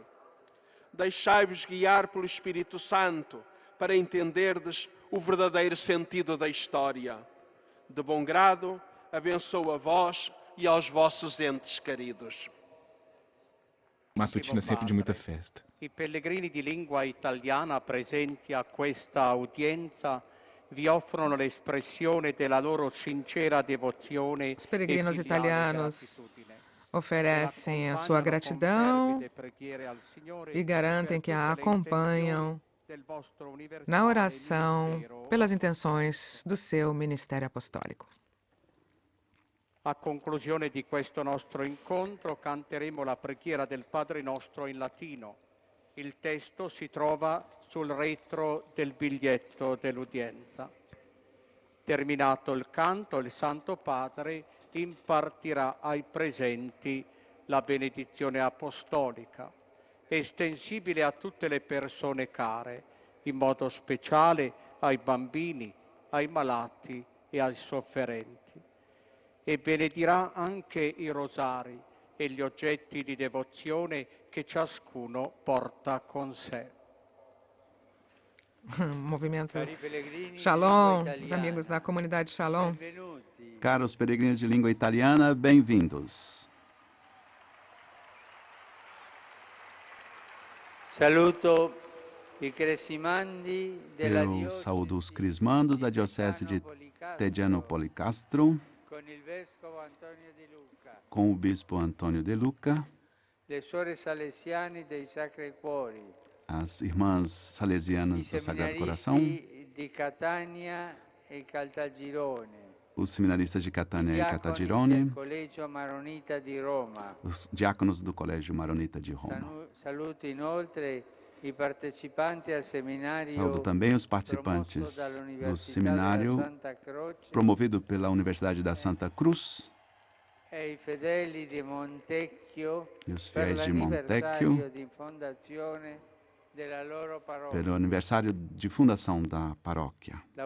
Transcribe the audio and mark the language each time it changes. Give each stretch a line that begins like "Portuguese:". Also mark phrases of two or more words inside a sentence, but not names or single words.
Portuguese: Deixai-vos guiar pelo Espírito Santo para entenderdes o verdadeiro sentido da história. De bom grado, abençoo a vós e aos vossos entes queridos. Matutina sempre de muita festa.
Italian: I pellegrini di lingua italiana presenti a questa udienza vi offrono l'espressione della loro sincera devozione.
Portuguese: Os peregrinos italianos oferecem a sua gratidão e garantem que a acompanham na oração pelas intenções do seu ministério apostólico.
Italian: A conclusione di questo nostro incontro canteremo la preghiera del Padre Nostro in latino. Il testo si trova sul retro del biglietto dell'udienza. Terminato il canto, il Santo Padre impartirà ai presenti la benedizione apostolica, estensibile a tutte le persone care, in modo speciale ai bambini, ai malati e ai sofferenti. E benedirà anche i rosari e gli oggetti di devozione che ciascuno porta con sé.
Portuguese: Movimento Shalom, os amigos da comunidade Shalom. Caros peregrinos de língua italiana, bem-vindos.
Italian: Saluto i crescimandi della
Portuguese: Eu saúdo os crismandos da Diocese de Tediano-Policastro, com o Bispo Antônio de Luca,
Italian: le suore salesiane dei Sacri Cuori,
Portuguese: as irmãs salesianas do Sagrado Coração,
Italian: di Catania e Caltagirone,
Portuguese: os seminaristas de Catânia e Caltagirone, os diáconos do Colégio Maronita de Roma.
Italian: Saluto inoltre i partecipanti al seminario.
Portuguese: Saúdo também os participantes do seminário promovido pela Universidade da Santa Cruz e os fiéis de Montecchio pelo aniversário de fundação da paróquia.